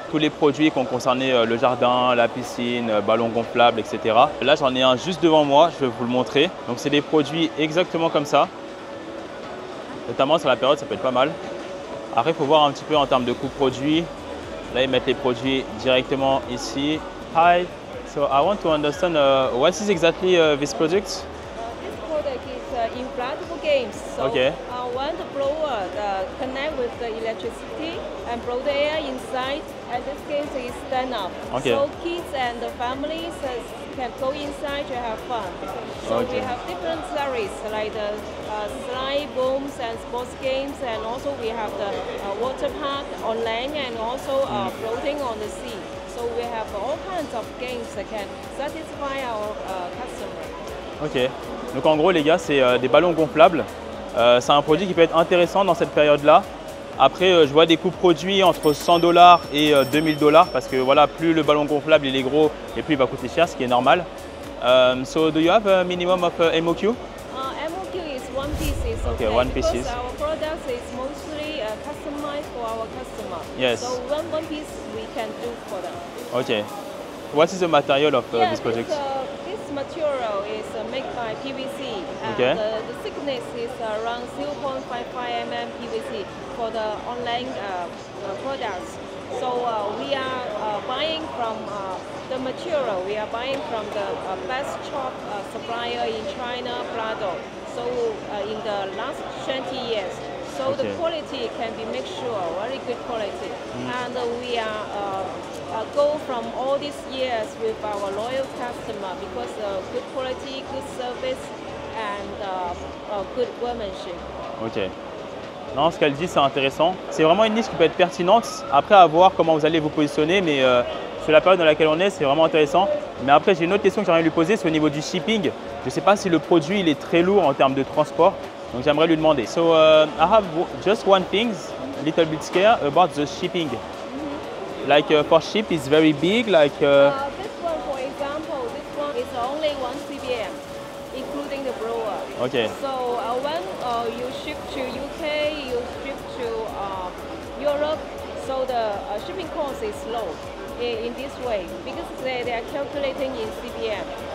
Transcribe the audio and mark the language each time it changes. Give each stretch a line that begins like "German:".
French: Tous les produits qui ont concerné le jardin, la piscine, ballon gonflable, etc. Là, j'en ai un juste devant moi. Je vais vous le montrer. Donc, c'est des produits exactement comme ça. Notamment sur la période, ça peut être pas mal. Après, il faut voir un petit peu en termes de coût produit. Là, ils mettent les produits directement ici.
English: Hi, so I want to understand what is exactly this project? This product is inflatable games. So Okay. When the blower connect with the electricity and blow the air inside, and this game is stand up. Okay. So kids and the families can go inside to have fun. So Okay. we have different series like the slide booms and sports games, and also we have the water park on land and also floating on the sea. So we have all kinds of games that can satisfy our customers. Ok.
French: Donc en gros, les gars, c'est des ballons gonflables. C'est un produit qui peut être intéressant dans cette période-là. Après, je vois des coûts produits entre $100 et $2000 parce que voilà, plus le ballon gonflable il est gros et plus il va coûter cher, ce qui est normal.
English: So do you have a minimum of MOQ? MOQ is one piece. Okay, one because pieces. our product is mostly customized for our customer. Yes. So one piece we can do for them. Okay. What is the material of this project? This material is made by PVC. And Okay. the thickness is around 0.55 mm PVC for the online products. So we are buying from the material. We are buying from the best chalk supplier in China, Prado. So in the last 20 years. So the Okay. quality can be made sure, very good quality. And we are go from all these years with our loyal customer because good quality, good service, and good workmanship. Ok.
French: Non, ce qu'elle dit, c'est intéressant. C'est vraiment une niche qui peut être pertinente. Après, à voir comment vous allez vous positionner, mais sur la période dans laquelle on est, c'est vraiment intéressant. Mais après, j'ai une autre question que j'aimerais lui poser, c'est au niveau du shipping. Je ne sais pas si le produit il est très lourd en termes de transport, donc j'aimerais lui demander.
English: So, I have just one thing, a little bit scared about the shipping. Like for ship, it's very big. Like This one, for example, this one is only 1 CBM, including the blower. okay, So when you ship to UK, you ship to Europe, so the shipping cost is low in this way because they are calculating in CBM.